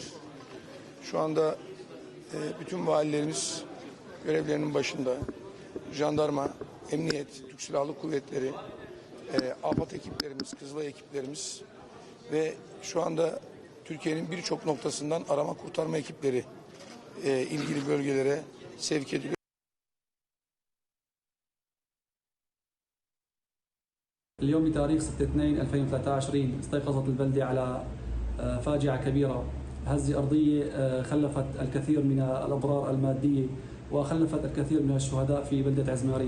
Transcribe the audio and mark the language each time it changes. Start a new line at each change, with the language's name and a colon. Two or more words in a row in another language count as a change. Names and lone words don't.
Turkish: Şu anda bütün valilerimiz görevlerinin başında. Jandarma, emniyet, Türk Silahlı Kuvvetleri, AFAD ekiplerimiz, Kızılay ekiplerimiz ve şu anda Türkiye'nin birçok noktasından arama kurtarma ekipleri ilgili bölgelere sevk ediliyor.
Arabic: اليوم بتاريخ 6/2/2023 استيقظت البلدة على فاجعة كبيرة، هزة أرضية خلفت الكثير من الأضرار المادية وخلفت الكثير من الشهداء في بلدة عزمارين.